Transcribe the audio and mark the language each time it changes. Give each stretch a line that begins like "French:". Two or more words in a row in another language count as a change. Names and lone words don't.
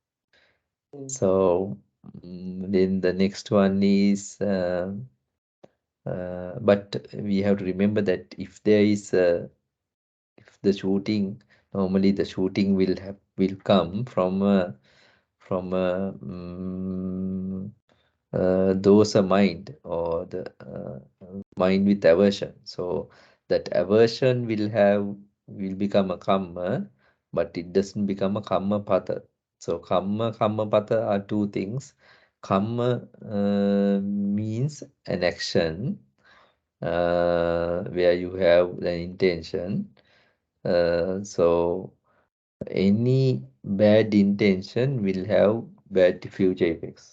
English: So then the next one is, but we have to remember that if there is if the shooting, normally the shooting will come from a dosa mind, or the mind with aversion. So that aversion will become a kamma, but it doesn't become a
Pali: kamma pata.
English: So
Pali: kamma pata
English: are two things. Kamma means an action where you have an intention. So any bad intention will have bad future effects.